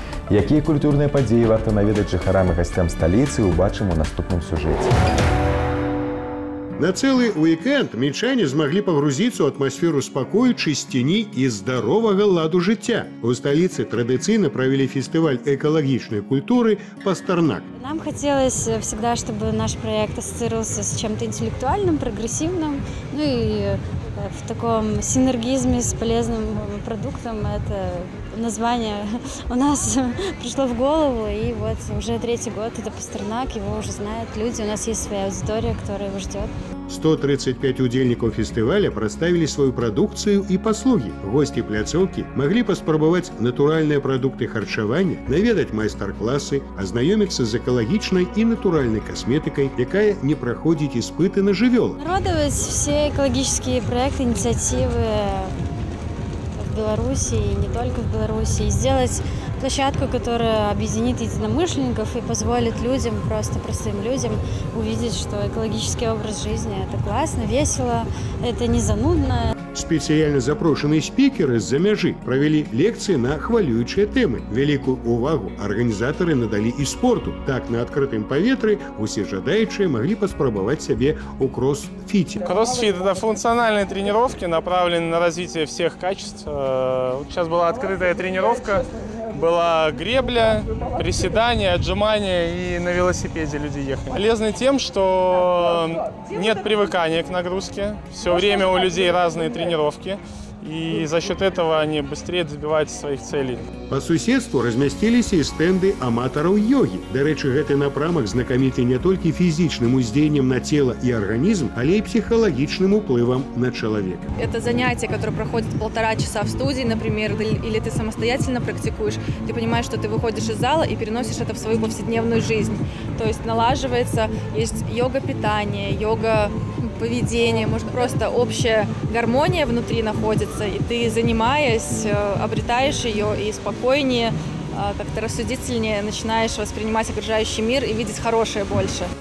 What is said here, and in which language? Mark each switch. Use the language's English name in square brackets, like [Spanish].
[Belarusian] Якія культурныя падзеі варта наведаць жыхарам і гасцям сталіцы, убачым у наступным сюжэце. На цэлы уікенд мінчане змаглі пагрузіцца ў атмасферу спакою, чысціні і здаровага ладу жыцця. У сталіцы традыцыйна правялі фестываль экалагічнай культуры «Пастернак». [Russian] Нам хотелось всегда, чтобы наш проект ассоциировался с чем-то интеллектуальным, прогрессивным, ну и в таком синергизме с полезным продуктом. Это название у нас пришло в голову, и вот уже 3-й год это «Пастернак», его уже знают люди, у нас есть своя аудитория, которая его ждет. [Belarusian] 135 удзельнікаў фестываля прадставілі сваю прадукцыю і паслугі. Госці пляцоўкі маглі паспрабаваць натуральныя прадукты харчавання, наведаць майстар-класы, азнаёміцца з экалагічнай і натуральнай касметыкай, якая не праходзіць іспыты на жывёлах. Радовать все экологические проекты, инициативы в Беларуси и не только в Беларуси, и сделать площадку, которая объединит единомышленников и позволит людям, просто простым людям, увидеть, что экологический образ жизни – это классно, весело, это не занудно. Спецыяльна запрошаныя спікеры з-за мяжы правялі лекцыі на хвалюючыя тэмы. Вялікую увагу арганізатары надалі і спорту. Так, на адкрытым паветры усе жадаючыя маглі паспрабаваць сябе ў кросс-фите. [Russian] Кроссфит – это функциональные тренировки, направленные на развитие всех качеств. Сейчас была открытая тренировка. Была гребля, приседания, отжимания, и на велосипеде люди ехали. Полезны тем, что нет привыкания к нагрузке. Все время у людей разные тренировки. И за счет этого они быстрее добиваются своих целей. [Belarusian] По суседству размясціліся і стэнды аматараў йогі. Дарэчы, гэты напрамак знакаміты не толькі фізічным уздзеяннем на цела [Russian] и организм, [Belarusian] але и психологичным уплывом [Russian] на человека. Это занятие, которое проходит 1,5 часа в студии, например, или ты самостоятельно практикуешь, ты понимаешь, что ты выходишь из зала и переносишь это в свою повседневную жизнь. То есть налаживается, есть йога-питание, йога-поведение, может, просто общая гармония внутри находится, и ты, занимаясь, обретаешь ее и спокойнее, как-то рассудительнее начинаешь воспринимать окружающий мир и видеть хорошее больше.